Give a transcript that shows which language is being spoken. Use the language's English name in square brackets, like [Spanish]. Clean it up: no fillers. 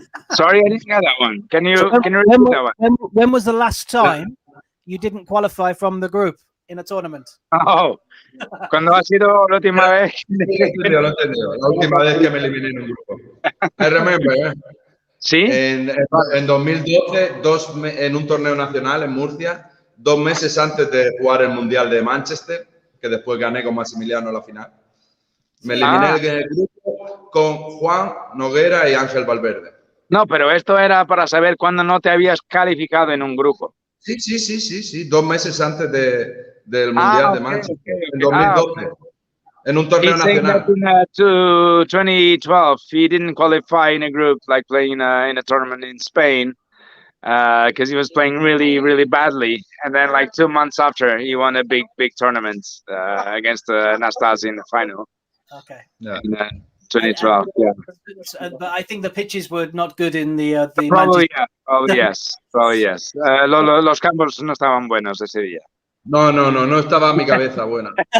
[English] Sorry, I didn't hear that one. Can you repeat that one? When was the last time you didn't qualify from the group in a tournament? [Spanish] Oh, ¿cuándo ha sido la última vez? Lo he entendido. La última vez que me eliminé en un grupo. [English] I remember, [Spanish] ¿Sí? En 2012, en un torneo nacional en Murcia, 2 meses antes de jugar el Mundial de Manchester, que después gané con Maximiliano la final. Me eliminé en el grupo con Juan, Noguera y Ángel Valverde. No, pero esto era para saber cuándo no te habías calificado en un grupo. Sí. 2 meses antes del Mundial de Manchester, en 2012. En un torneo nacional. [English] In 2012, he didn't qualify in a group, like playing in a tournament in Spain, because he was playing really, really badly. And then, like 2 months after, he won a big tournament against Nastasi in the final. Okay. Yeah. In 2012. Yeah. But I think the pitches were not good in the Probably, yeah. Probably yes. Probably yes. [Spanish] Los campos no estaban buenos ese día. No estaba mi cabeza buena.